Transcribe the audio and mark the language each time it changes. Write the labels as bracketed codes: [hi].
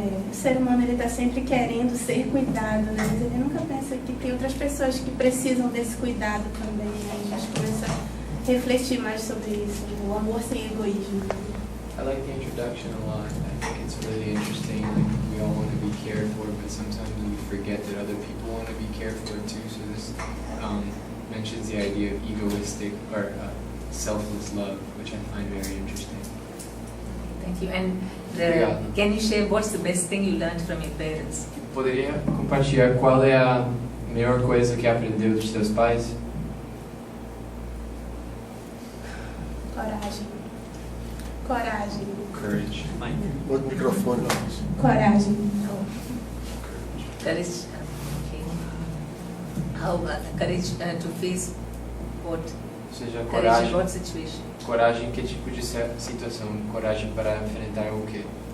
[pt] o ser humano está sempre querendo ser cuidado, né? Mas ele nunca pensa que tem outras pessoas que precisam desse cuidado também, né? A gente começa a refletir mais sobre isso, o amor sem egoísmo. [en] I like the introduction a lot. I think it's really interesting. Like, we all want to be cared for, but sometimes we forget that other people want to be cared for too. So this mentions the idea of egoistic or selfless love, which I find very interesting. Thank you. And [pt] Obrigado. [en] can you share what's the best thing you learned from your parents? [pt] Poderia compartilhar qual é a melhor coisa que aprendeu dos seus pais? Coragem. Coragem. [en] Courage. [pt] Outro microfone. Coragem. [en] Courage. Okay. How courage to face what? [pt] Ou seja, [en] Courage in [pt] coragem. [en] what situation? [pt] Coragem em que tipo de situação? Coragem para enfrentar o quê?